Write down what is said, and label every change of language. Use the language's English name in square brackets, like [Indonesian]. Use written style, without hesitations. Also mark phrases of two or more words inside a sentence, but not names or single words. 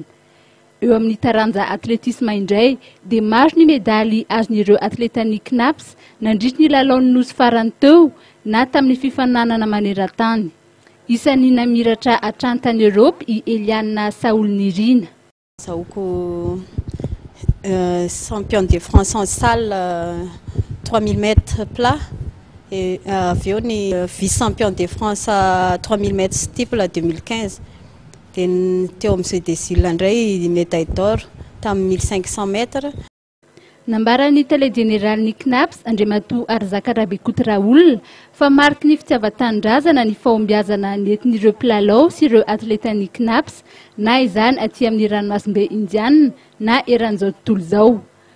[Malagasy] Eo amin'ny taranja atletisme indray dia maro ny medaly azon'ireo atletan'ny CNAPS nandritra ny lalaon'ny nosy farany teo na tamin'ny fifananana maneran-tany. Isan'ny namiratra hatrany tany Europe i Eliane Saoul Nirina. [French] Saouko champion de France en salle 3000 mètres plat et Vioni vice-champion de France à 3000 mètres steeple 2015. [Malagasy] Teo amin'ny [French] des Îles [Malagasy] indray [French] médaille d'or [Malagasy] tamin'ny 1500 mètres. Nambaran'ny télé général'ny CNAPS Andriamatoa Arzaka Rabikoto Raoul fa mariky ny fitiavan-tanindrazana ny fahombiazana nentin'ireo mpilalao sy ireo atletan'ny CNAPS na izany aty amin'ny ranomasimbe Indiana na eran'izao tontolo izao.